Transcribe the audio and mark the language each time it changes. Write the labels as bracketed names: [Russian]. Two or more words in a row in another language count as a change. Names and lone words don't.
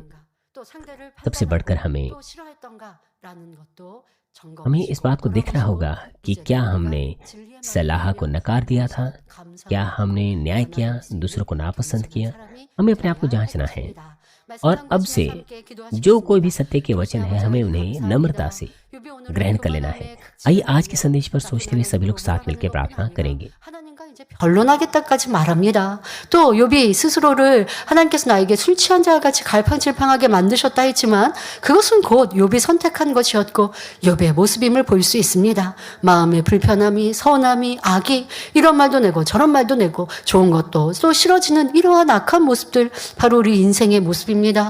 [Hindi] सबसे बढ़कर हमें इस बात को देखना होगा कि क्या हमने सलाह को नकार दिया था, क्या हमने न्याय किया, दूसरों को नापसंद किया। हमें अपने आप को जांचना है और अब से जो कोई भी सत्य के वचन है, हमें उन्हें नम्रता से ग्रहण कर लेना है। आइए आज के संदेश पर सोचते हुए सभी लोग साथ मिलकर प्रार्थना करेंगे। [Korean] 변론하겠다까지 말합니다. 또 욥이 스스로를 하나님께서 나에게 술 취한 자와 같이 갈팡질팡하게 만드셨다 했지만 그것은 곧 욥이 선택한 것이었고 욥의 모습임을 볼 수 있습니다. 마음의 불편함이, 서운함이, 악이 이런 말도 내고 저런 말도 내고 좋은 것도 또 싫어지는 이러한 악한 모습들, 바로 우리 인생의 모습입니다.